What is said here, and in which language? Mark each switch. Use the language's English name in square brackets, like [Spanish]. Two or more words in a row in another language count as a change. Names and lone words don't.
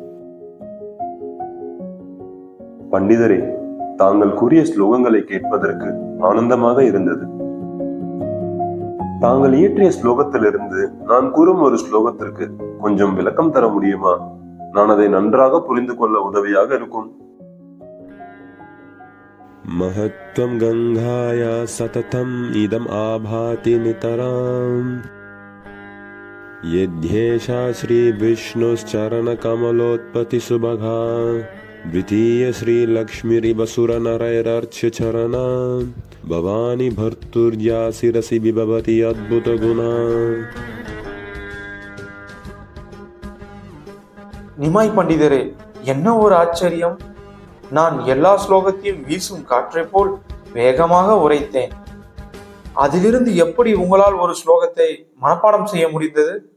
[Tamil] பண்டிதரே, தாங்கள் கூறிய ஸ்லோகங்களை கேட்பதற்கு ஆனந்தமாக இருந்தது. தாங்கள் இயற்றிய ஸ்லோகத்திலிருந்து நான் கூறும் ஒரு ஸ்லோகத்திற்கு கொஞ்சம் விளக்கம் தர முடியுமா? நான் அதை நன்றாக புரிந்து கொள்ள உதவியாக இருக்கும். [Sanskrit] महत्त्वं गङ्गाया सततम् इदम् आभाति नितराम् यद्येषा श्रीविष्णुश्चरणकमलोत्पत्तिसुभगा द्वितीय श्रीलक्ष्मीरिवसुरनरैरर्च्यचरणा भवानी भर्तुर्या शिरसि विभवति अद्भुतगुणा. [Tamil] நிமாய் பண்டிதரே, என்ன ஒரு ஆச்சரியம்! நான் எல்லா ஸ்லோகத்தையும் வீசும் காற்றை போல் வேகமாக உரைத்தேன். அதிலிருந்து எப்படி உங்களால் ஒரு ஸ்லோகத்தை மனப்பாடம் செய்ய முடிந்தது?